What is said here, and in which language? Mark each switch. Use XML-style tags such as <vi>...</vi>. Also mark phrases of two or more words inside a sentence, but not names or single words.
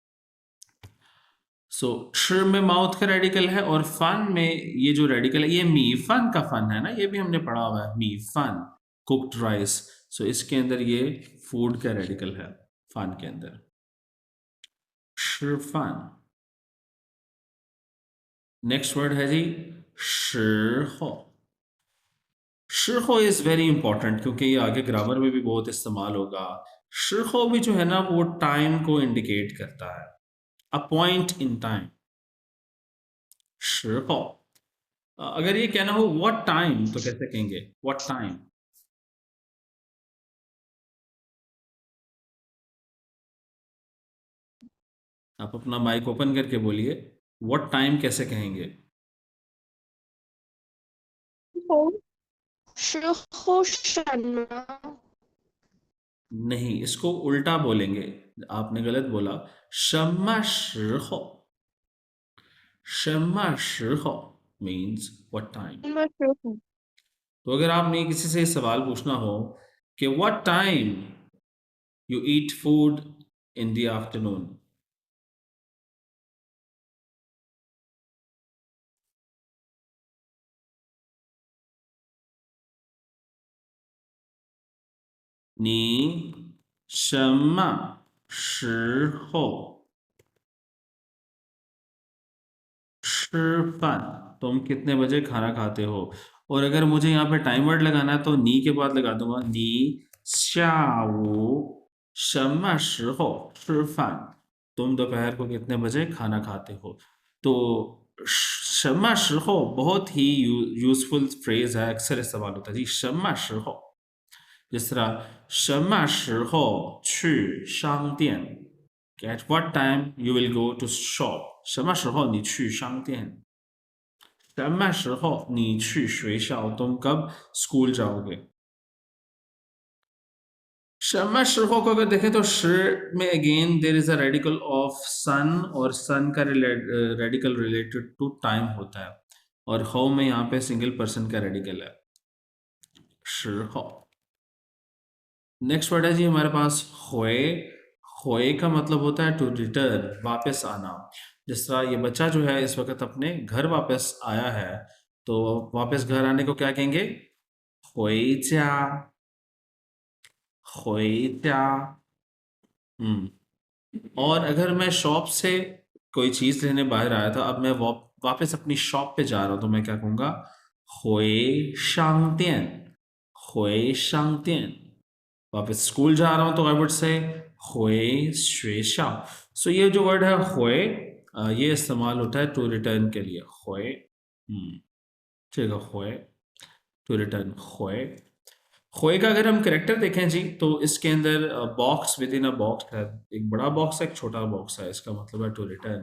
<hi>सो 吃 में माउथ का रेडिकल है, और फन में ये जो रेडिकल है ये</hi> <zh>米饭</zh> <hi>का फन है ना, ये भी हमने पढ़ा हुआ है,</hi> <zh>米饭,</zh> <en>cooked rice.</en> <hi>सो इसके अंदर ये फूड का रेडिकल है फन के अंदर।</hi> <zh>吃饭।</zh> <en>next word</en> <hi>है जी 时候। 时候</hi> <en>is very important,</en> <hi>क्योंकि ये आगे ग्रामर में भी बहुत इस्तेमाल होगा। 时候 भी जो है ना वो टाइम को इंडिकेट करता है,</hi> <en>a point in time.</en> <zh>时候।</zh> <hi>अगर ये कहना हो</hi> <en>what time</en> <hi>तो कैसे कहेंगे?</hi> <en>what time.</en> <hi>आप अपना माइक ओपन करके बोलिए,</hi> <en>what time</en> <hi>कैसे कहेंगे?</hi> <zh>时候什么</zh> <hi>नहीं, इसको उल्टा बोलेंगे। आपने गलत बोला।</hi> <zh>什么时候? 什么时候</zh> <en>means what time।</en> <zh>什么时候</zh> <hi>तो अगर आपने किसी से सवाल पूछना हो कि</hi> <en>what time you eat food in the afternoon,</en> <zh>你什么时候吃饭?</zh> <hi>तुम कितने बजे खाना खाते हो? और अगर मुझे यहाँ पे</hi> <en>time word</en> <hi>लगाना है तो नी के बाद लगा दूंगा,</hi> <zh>你下午什么时候吃饭?</zh> <hi>तुम दोपहर को कितने बजे खाना खाते हो? तो</hi> <zh>什么时候</zh> <hi>बहुत ही</hi> <en>useful phrase</en> <hi>है, अक्सर इस्तेमाल होता है जी</hi> <zh>什么时候।</zh> <hi>जिस तरह</hi> <zh>什么时候去商店?</zh> <en>At what time you will go to shop?</en> <zh>什么时候你去商店? 什么时候你去学校?</zh> <hi>तुम कब स्कूल जाओगे?</hi> <zh>什么时候</zh> <hi>को अगर देखें तो 时 में</hi> <en>again there is a radical of sun,</en> <hi>और सन का रेडिकल</hi> <en>related to time</en> <hi>होता है, और हो में यहाँ पे</hi> <en>single person</en> <hi>का रेडिकल है</hi> <zh>时候।</zh> <en>next word</en> <hi>है जी हमारे पास 回। 回 का मतलब होता है</hi> <en>to return,</en> <hi>वापस आना। जिस तरह ये बच्चा जो है इस वक्त अपने घर वापस आया है, तो वापस घर आने को क्या कहेंगे?</hi> <zh>回家। 回家।</zh> <hi>और अगर मैं शॉप से कोई चीज लेने बाहर आया था, अब मैं वापस अपनी शॉप पे जा रहा हूं, तो मैं क्या कहूंगा?</hi> <zh>回商店। 回商店।</zh> <hi>वापस स्कूल जा रहा हूं तो</hi> <en>I would say</en> <zh>回学校।</zh> <hi>सो ये जो वर्ड है 回, ये इस्तेमाल होता है</hi> <en>to return</en> <hi>के लिए 回। ठीक है, 回</hi> <en>to return</en> <hi>回। खोए का अगर हम करेक्टर देखें जी, तो इसके अंदर</hi> <en>box within a box</en> <hi>है, एक बड़ा बॉक्स है, एक छोटा बॉक्स है, इसका मतलब है</hi> <en>to return.</en>